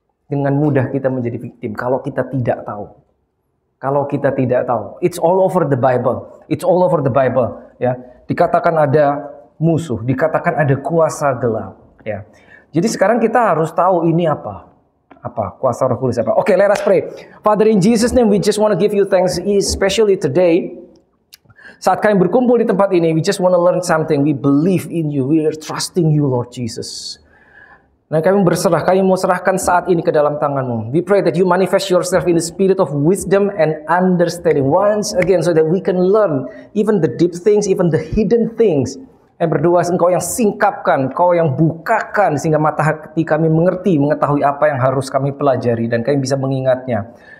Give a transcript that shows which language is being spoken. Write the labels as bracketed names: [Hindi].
[Indonesian] Dengan mudah kita menjadi victim kalau kita tidak tahu. Kalau kita tidak tahu, [English] it's all over the Bible. It's all over the Bible, [Indonesian] ya. Dikatakan ada musuh, dikatakan ada kuasa gelap, ya. Jadi sekarang kita harus tahu ini apa kuasa Roh Kudus apa. [English] Okay, let us pray. Father, in Jesus name we just want to give you thanks, especially today. [Indonesian] Saat kami berkumpul di tempat ini, [English] we just want to learn something. We believe in you. We are trusting you, Lord Jesus. [Indonesian] Nah, kami berserah, kami mau serahkan saat ini ke dalam tangan-Mu. [English] We pray that you manifest yourself in the spirit of wisdom and understanding once again, so that we can learn even the deep things, even the hidden things. [Indonesian] Kami berdoa Engkau yang singkapkan, Engkau yang bukakan, sehingga mata hati kami mengerti, mengetahui apa yang harus kami pelajari, dan kami bisa mengingatnya.